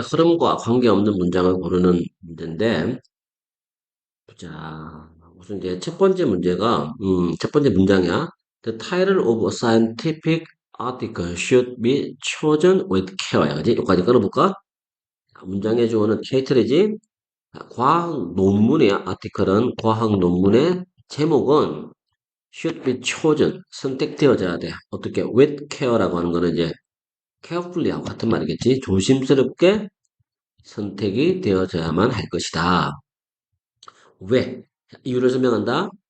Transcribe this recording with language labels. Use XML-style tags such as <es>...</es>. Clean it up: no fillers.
<ko>흐름과 관계없는 문장을 고르는 문제인데, 자, 우선 이제 첫 번째 문제가, 첫 번째 문장이야.</ko> <en>The title of a scientific article should be chosen with care.</en> <ko>그지? 여기까지 끊어볼까? 문장의 주어는 타이틀이지. 과학 논문이야. 아티클은 과학 논문의 제목은</ko> <en>should be chosen.</en> <ko>선택되어져야 돼. 어떻게? with care라고 하는 거는 이제 carefully하고 같은 말이겠지. 조심스럽게 선택이 되어져야만 할 것이다. 왜? 이유를 설명한다.</ko>